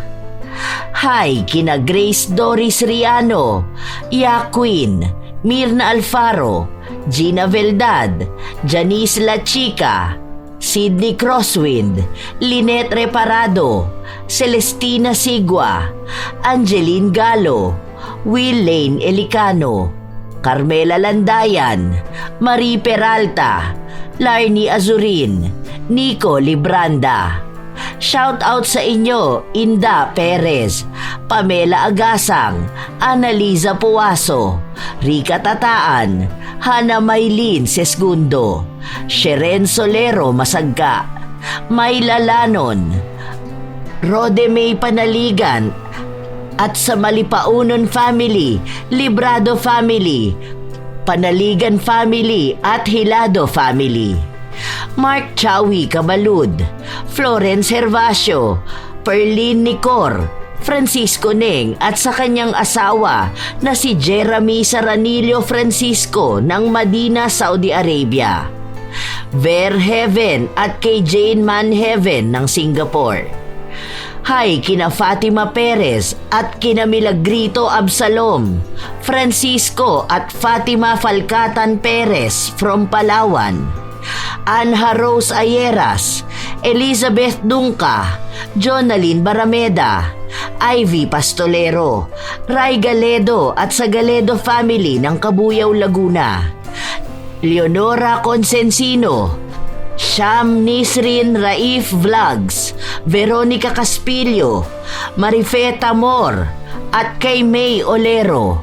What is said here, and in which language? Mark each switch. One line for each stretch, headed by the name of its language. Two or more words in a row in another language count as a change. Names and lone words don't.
Filipino: Hi kina Grace Doris Riano, Yaquin, Mirna Alfaro, Gina Veldad, Janice La Chica, Sydney Crosswind, Lynette Reparado, Celestina Sigua, Angeline Galo, Will Lane Elicano, Carmela Landayan, Marie Peralta, Larny Azurin, Nico Libranda.
English: Shout out
Filipino: sa inyo, Inda Perez, Pamela Agasang, Annaliza Puaso, Rica Tataan, Hana Maylin Sesgundo, Sheren Solero Masagka, Mayla Lanon, Rode May Panaligan, at sa Malipaunon family, Librado family, Panaligan family at Hilado family. Mark Chawi Cabalud, Florence Hervasio, Perlin Nicor, Francisco Neng at sa kanyang asawa na si Jeremy Saranillo Francisco ng Madina, Saudi Arabia. Verheaven at kay Jane Manheaven ng Singapore. Hi kina Fatima Perez at kina Milagrito Absalom, Francisco at Fatima Falcatan Perez from Palawan, Anha Rose Ayeras, Elizabeth Dunca, Jonalyn Barameda, Ivy Pastolero, Ray Galedo at sa Galedo family ng Cabuyao, Laguna, Leonora Consensino, Sham Nisrin Raif Vlogs, Veronica Caspillo, Marifeta Mor, at kay May Olero.